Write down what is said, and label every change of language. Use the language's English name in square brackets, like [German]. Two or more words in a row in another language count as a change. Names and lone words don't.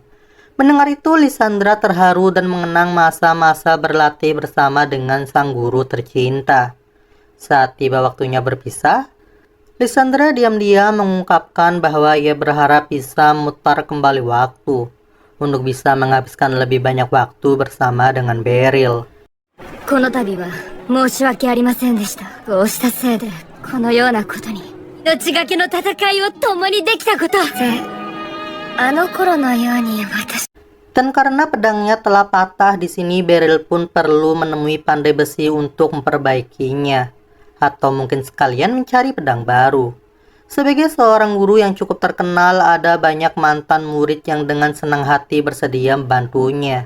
[Indonesian] Mendengar itu, Lysandra terharu dan mengenang masa-masa berlatih bersama dengan sang guru tercinta. Saat tiba waktunya berpisah, Lysandra diam-diam mengungkapkan bahwa ia berharap bisa memutar kembali waktu untuk bisa menghabiskan lebih banyak waktu bersama dengan Beryl. [Japanese] この度は申し訳ありませんでした。こうしたせいでこのようなことに。命がけの戦いを共にできたこと。あの頃のように私。 [Indonesian] Dan karena pedangnya telah patah di sini, Beryl pun perlu menemui pandai besi untuk memperbaikinya, atau mungkin sekalian mencari pedang baru. Sebagai seorang guru yang cukup terkenal, ada banyak mantan murid yang dengan senang hati bersedia membantunya.